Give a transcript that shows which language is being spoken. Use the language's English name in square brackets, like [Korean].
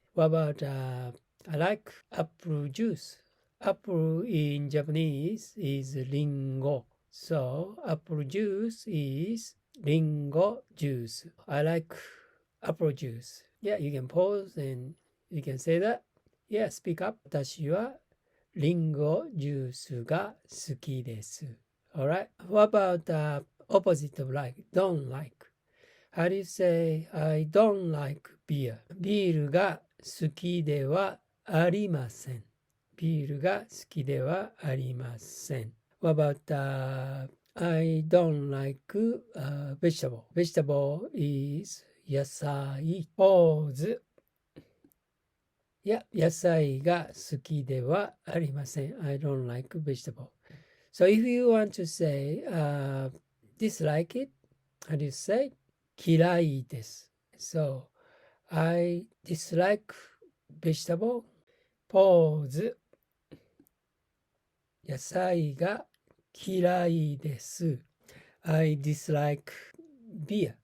[English] What about I like apple juice. Apple in Japanese is リンゴ. So apple juice is リンゴ juice. I like apple juice. Yeah, you can pause and you can say that. Yeah, speak up. [Japanese] 私はリンゴジュースが好きです。 [English] Alright. What about opposite of like? Don't like. How do you say I don't like beer? [Japanese] ビールが好きではありません。ビールが好きではありません。 [English] What about I don't like vegetable? Vegetable is 野菜。 Pause. [Japanese] いや、野菜が好きではありません。 [English] I don't like vegetable. So if you want to say dislike it, how do you say? [Japanese] 嫌いです。 [English] So, I dislike vegetable. Pause. [Japanese] 野菜が嫌いです。 [English] I dislike beer.